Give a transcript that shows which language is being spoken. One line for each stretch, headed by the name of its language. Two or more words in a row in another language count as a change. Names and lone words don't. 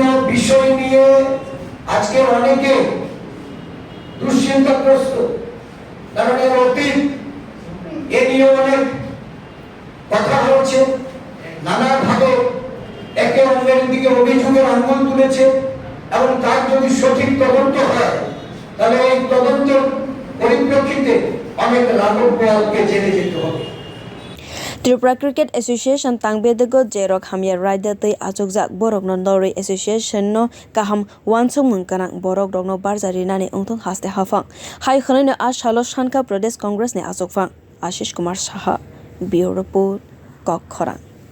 Bangla: বিষয় নিয়ে আজকে অনেকে দুশ্চিন্তাগ্রস্ত কারণ এর অতীত এ নিয়ে অনেক কথা হচ্ছে নানাভাবে একে অন্যের দিকে অভিযোগের আঙুল তুলেছে এবং তার যদি সঠিক তদন্ত হয় তাহলে এই তদন্তের পরিপ্রেক্ষিতে অনেক লাঘব বোয়ালকে জেলে যেতে হবে
Kok Borok: Tripura Cricket Association tangbedego jerok hamya raida tei achukjak borok no Norway Association no kaham wansung mungkanang borok rok no barjari nani ungthong haste hafang hai khonai no asalo Shankha Pradesh Congress ni achukfang Ashish Kumar Saha
English: Bureau Report
Kok Borok: Kokhara